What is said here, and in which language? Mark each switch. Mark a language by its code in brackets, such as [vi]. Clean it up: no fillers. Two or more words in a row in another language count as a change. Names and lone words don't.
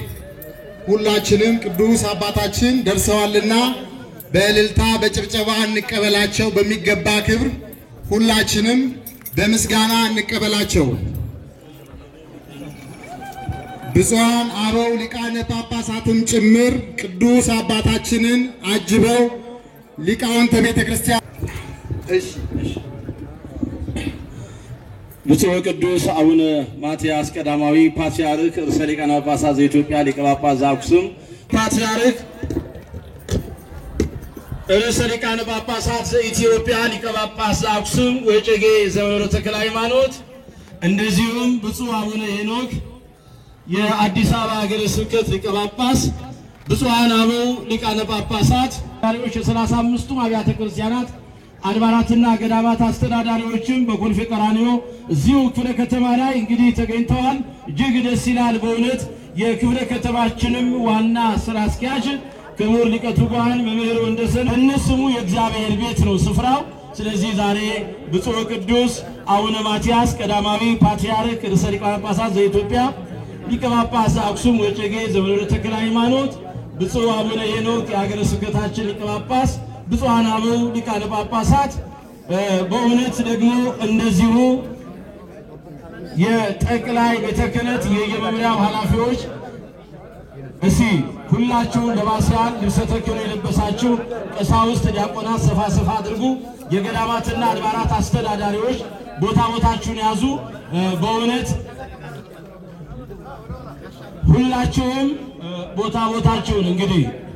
[am] ሁላችንም ቅዱስ አባታችን ደርሰዋልና በእልልታ በጭብጨባ እንቀበላቸው። በሚገባ ክብር ሁላችንም በምስጋና እንቀበላቸው። ብፁዓን አበው ሊቃነ ጳጳሳትም ጭምር ቅዱስ አባታችንን አጅበው ሊቃውንተ ቤተ ክርስቲያን ብፁዕ ቅዱስ አቡነ ማትያስ ቀዳማዊ ፓትርያርክ ርዕሰ ሊቃነ ጳጳሳት ዘኢትዮጵያ ሊቀ ጳጳስ ዘአክሱም ፓትርያርክ ርዕሰ ሊቃነ ጳጳሳት ዘኢትዮጵያ ሊቀ ጳጳስ ዘአክሱም ወዕጨጌ ዘመንበረ ተክለ ሃይማኖት፣ እንደዚሁም ብፁዕ አቡነ ሄኖክ የአዲስ አበባ ሀገረ ስብከት ሊቀ ጳጳስ፣ ብፁዓን አበው ሊቃነ ጳጳሳት፣ ዳሪዎች የ35ቱ አብያተ ክርስቲያናት አድባራትና ገዳማት አስተዳዳሪዎችም በኮልፌ ቀራኒዮ እዚሁ ክፍለ ከተማ ላይ እንግዲህ ተገኝተዋል። እጅግ ደስ ይላል በእውነት። የክፍለ ከተማችንም ዋና ስራ አስኪያጅ ክቡር ሊቀ ትጉሃን መምህር ወንደሰን እነስሙ የእግዚአብሔር ቤት ነው ስፍራው። ስለዚህ ዛሬ ብፁዕ ቅዱስ አቡነ ማትያስ ቀዳማዊ ፓትርያርክ ርዕሰ ሊቃነ ጳጳሳት ዘኢትዮጵያ ሊቀ ጳጳስ ዘአክሱም ወዕጨጌ ዘመንበረ ተክለ ሃይማኖት፣ ብፁዕ አቡነ ሄኖክ የሀገረ ስብከታችን ሊቀ ጳጳስ፣ ብፁዓን አበው ሊቃነ ጳጳሳት፣ በእውነት ደግሞ እንደዚሁ የጠቅላይ ቤተ ክህነት የመምሪያው ኃላፊዎች፣ እሺ ሁላችሁ ለባስያን ልብሰ ተክህኖ የለበሳችሁ ቀሳውስት፣ ዲያቆናት ሰፋ ሰፋ አድርጉ። የገዳማትና አድባራት አስተዳዳሪዎች ቦታችሁን ያዙ። በእውነት ሁላችሁም ቦታችሁን እንግዲህ